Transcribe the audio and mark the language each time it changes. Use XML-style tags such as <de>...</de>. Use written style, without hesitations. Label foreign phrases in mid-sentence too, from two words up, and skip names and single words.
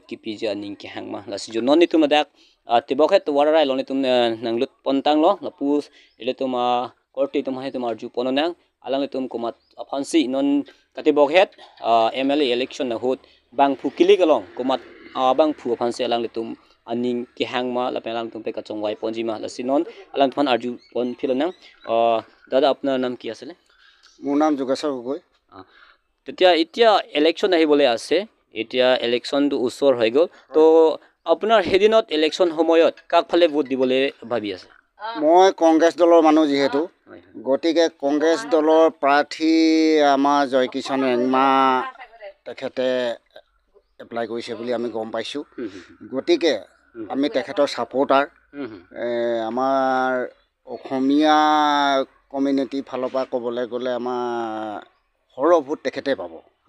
<mjw>ki pija ning ke hang ma lasi jo non ni tum ladak tibokhet wararai loni tum nanglut pontang lo lapus ile tum korti tum hai tum arju pononang alang tum kumat phansi non katibokhet mla election na hut bang phukili kalong kumat bang phu phansi alang tum aning ki hangma la pelang tum pe ka chongwai ponji ma la sinon alang phan arju pon philanang</mjw> <as>দাদা আপোনাৰ নাম কি আছিল মোৰ নাম যোগেশ্বৰ গগৈ তেতিয়া এতিয়া ইলেকশ্যন আহিবলৈ আছে এতিয়া ইলেকশ্যনটো ওচৰ হৈ গ'ল তো আপোনাৰ হেদিনত ইলেকশ্যন সময়ত কাক ফালে ভোট দিবলৈ ভাবি আছে মই কংগ্ৰেছ দলৰ মানুহ যিহেতু গতিকে কংগ্ৰেছ দলৰ প্ৰাৰ্থী আমাৰ জয়কিষণ ৰেংমা তেখেতে এপ্লাই কৰিছে বুলি আমি গম পাইছোঁ গতিকে আমি তেখেতৰ ছাপোৰ্টাৰ আমাৰ অসমীয়া কমিউনিটিৰ ফালৰ পৰা ক'বলৈ গ'লে আমাৰ সৰহ ভোট তেখেতে পাব</as>